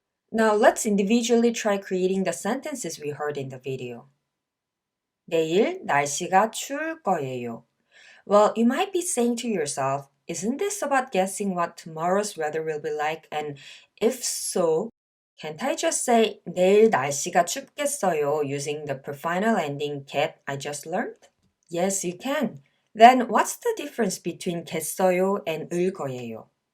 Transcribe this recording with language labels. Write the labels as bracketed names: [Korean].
[English] Now let's individually try creating the sentences we heard in the video. [Korean] 내일 날씨가 추울 거예요. [English] Well, you might be saying to yourself, isn't this about guessing what tomorrow's weather will be like? And if so, can't I just say [Korean] 내일 날씨가 춥겠어요 [English] using the prefinal ending get I just learned? Yes, you can. Then what's the difference between 겠어요 and 을 거예요?